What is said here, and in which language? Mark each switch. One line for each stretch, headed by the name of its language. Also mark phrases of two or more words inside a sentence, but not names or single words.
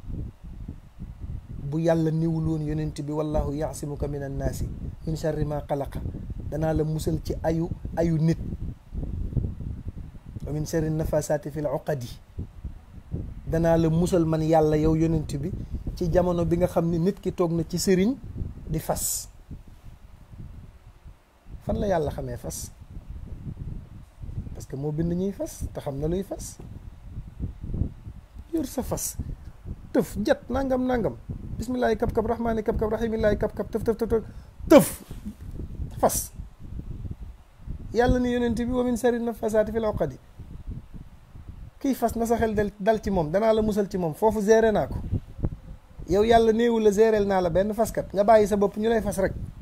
Wolof: bu yàlla niwul woon yonent bi
Arabic: والله يعصمك من الناس من شر ما خلق,
Wolof: danaa la musal ci ayu nit,
Arabic: ومن شر النفاثات في العقد,
Wolof: danaa la musal man yàlla yow yonent bi ci jamono bi nga xam ne nit ki toog na ci sëriñ di fas. fan la yàlla xamee fas?
French: parce que
Wolof: moo bind ñuy fas te xam na luy fas. yor sa fas tëf jat nangam nangam, bismillahi kab kab rahmaani kab kab rahimillahi kab kab tëf tëf tëf tëf fas. yàlla ni yonent bi
Arabic: ومن شر النفاثات في العقد,
Wolof: kiy fas na sa xel dal ci moom, danaa la musal ci moom. foofu géré naa ko. yow yàlla néewul la géréel naa la benn faskat nga bàyyi sa bopp ñu lay fas rek.